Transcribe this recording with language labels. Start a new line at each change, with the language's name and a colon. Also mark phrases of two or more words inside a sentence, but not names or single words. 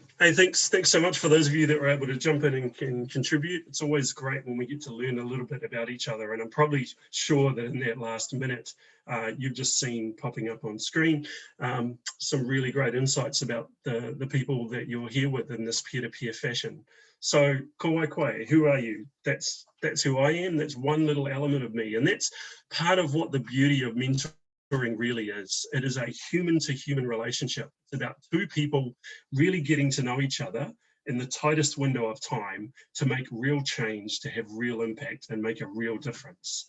English: Hey, thanks so much for those of you that were able to jump in and can contribute. It's always great when we get to learn a little bit about each other. And I'm probably sure that in that last minute, you've just seen popping up on screen some really great insights about the people that you're here with in this peer-to-peer fashion. So,
Māori: ko wai koe,
English: who are you? That's who I am. That's one little element of me. And that's part of what the beauty of mentoring really is. It is a human-to-human relationship. It's about 2 people really getting to know each other in the tightest window of time to make real change, to have real impact and make a real difference.